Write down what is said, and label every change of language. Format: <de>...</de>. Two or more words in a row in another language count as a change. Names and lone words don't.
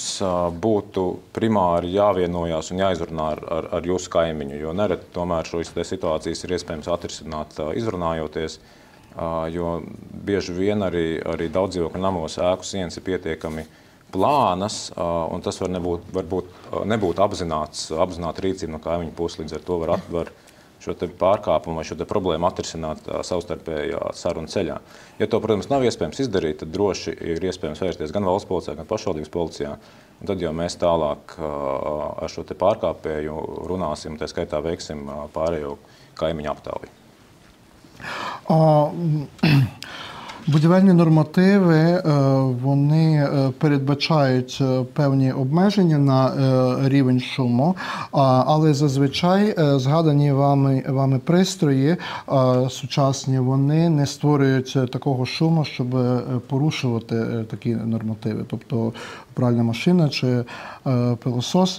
<lv>būtu primāri jāvienojās un jāizrunā ar jūsu kaimiņu, jo nereti tomēr šīs situācijas ir iespējams atrisināt izrunājoties, jo bieži vien arī daudzdzīvokļu namos ēku sienas ir pietiekami plānas, un tas varbūt nebūt apzināta rīcība no kaimiņu puses, līdz ar to var šo te pārkāpumu vai šo te problēmu atrisināt savstarpējā sarunu ceļā. Ja to, protams, nav iespējams izdarīt, tad droši ir iespējams vērsties gan valsts policijā, gan pašvaldības policijā. Un tad jau mēs tālāk ar šo te pārkāpēju runāsim, tā skaitā veiksim pārējo kaimiņu aptauju.</lv> <uk>Будівельні нормативи, вони передбачають певні обмеження на рівень шуму, але зазвичай згадані вами пристрої сучасні, вони не створюють такого шуму, щоб порушувати такі нормативи, тобто пральна машина чи пилосос.</uk>